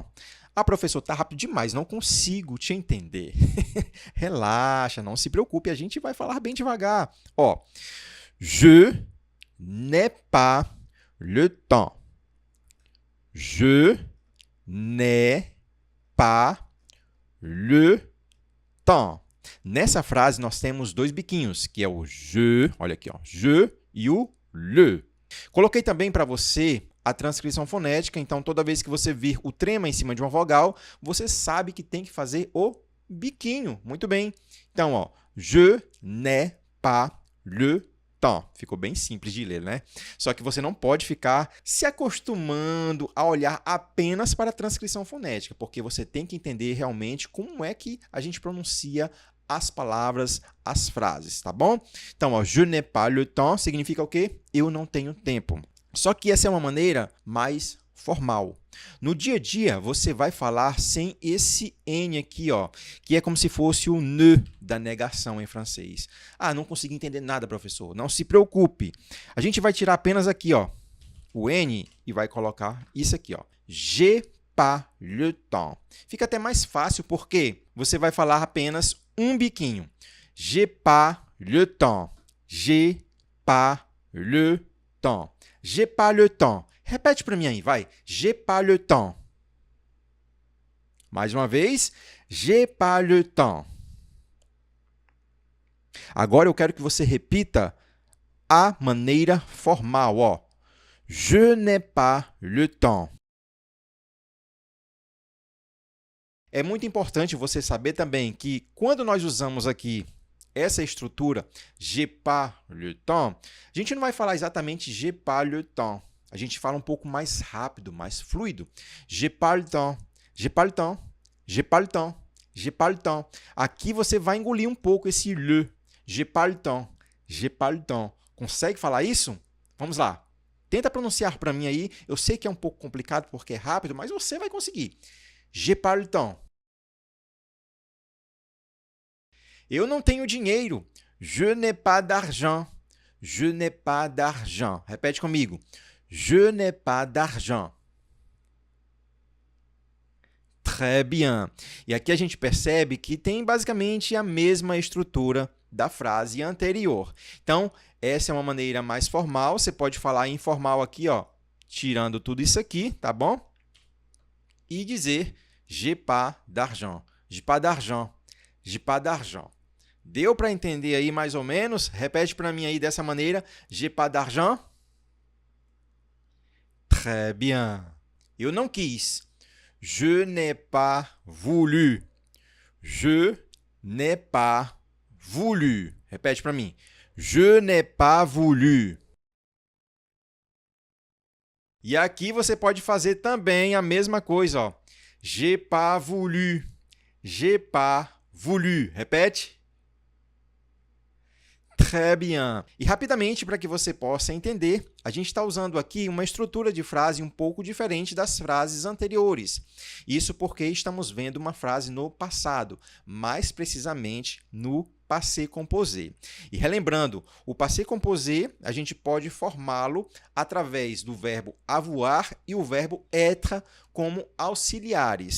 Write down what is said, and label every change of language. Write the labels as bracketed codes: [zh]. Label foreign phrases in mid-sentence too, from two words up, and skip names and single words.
[pt] Ah, professor, tá rápido demais, não consigo te entender. Relaxa, não se preocupe, a gente vai falar bem devagar. Ó, [fr] je n'ai pas le temps. Je n'ai pas le temps. [pt] Nessa frase, nós temos dois biquinhos, que é o je, olha aqui, ó, je e o le. Coloquei também para você a transcrição fonética, então toda vez que você vir o trema em cima de uma vogal, você sabe que tem que fazer o biquinho. Muito bem. Então, ó, [fr] je n'ai pas le temps. [pt] Ficou bem simples de ler, né? Só que você não pode ficar se acostumando a olhar apenas para a transcrição fonética, porque você tem que entender realmente como é que a gente pronuncia as palavras, as frases, tá bom? Então, ó, [fr] je n'ai pas le temps [pt] significa o quê? Eu não tenho tempo. Só que essa é uma maneira mais formal. No dia a dia, você vai falar sem esse N aqui, ó, que é como se fosse o ne da negação em francês. Ah, não consegui entender nada, professor. Não se preocupe. A gente vai tirar apenas aqui, ó, o N e vai colocar isso aqui, ó. [fr] J'ai pas le temps. [pt] Fica até mais fácil porque você vai falar apenas um biquinho. [fr] J'ai pas le temps. J'ai pas le temps. J'ai pas le temps. [pt] Repete para mim aí, vai. [fr] J'ai pas le temps. [pt] Mais uma vez. [fr] J'ai pas le temps. [pt] Agora eu quero que você repita a maneira formal, ó. [fr] Je n'ai pas le temps. [pt] É muito importante você saber também que quando nós usamos aqui essa estrutura, [fr] j'ai pas le temps, [pt] a gente não vai falar exatamente [fr] j'ai pas le temps. [pt] A gente fala um pouco mais rápido, mais fluido. [fr] J'ai pas le temps, j'ai pas le temps, j'ai pas le temps, j'ai pas le temps. [pt] Aqui você vai engolir um pouco esse le. [fr] J'ai pas le temps, j'ai pas le temps. [pt] Consegue falar isso? Vamos lá. Tenta pronunciar para mim aí. Eu sei que é um pouco complicado porque é rápido, mas você vai conseguir. [fr] J'ai pas le temps. [pt] Eu não tenho dinheiro. [fr] Je n'ai pas d'argent. Je n'ai pas d'argent. [pt] Repete comigo. [fr] Je n'ai pas d'argent. Très bien. [pt] E aqui a gente percebe que tem basicamente a mesma estrutura da frase anterior. Então, essa é uma maneira mais formal. Você pode falar informal aqui, ó, tirando tudo isso aqui, tá bom? E dizer [fr] j'ai pas d'argent. J'ai pas d'argent. J'ai pas d'argent. [pt] Deu para entender aí mais ou menos? Repete para mim aí dessa maneira. [fr] J'ai pas d'argent. Très bien. [pt] Eu não quis. [fr] Je n'ai pas voulu. Je n'ai pas voulu. [pt] Repete para mim. [fr] Je n'ai pas voulu. [pt] E aqui você pode fazer também a mesma coisa, ó. [fr] J'ai pas voulu. J'ai pas voulu. Repete. Très bien. [pt] E rapidamente, para que você possa entender, a gente está usando aqui uma estrutura de frase um pouco diferente das frases anteriores. Isso porque estamos vendo uma frase no passado, mais precisamente no [fr] passé composé. [pt] E relembrando, o [fr] passé composé, [pt] a gente pode formá-lo através do verbo avoir e o verbo être como auxiliares.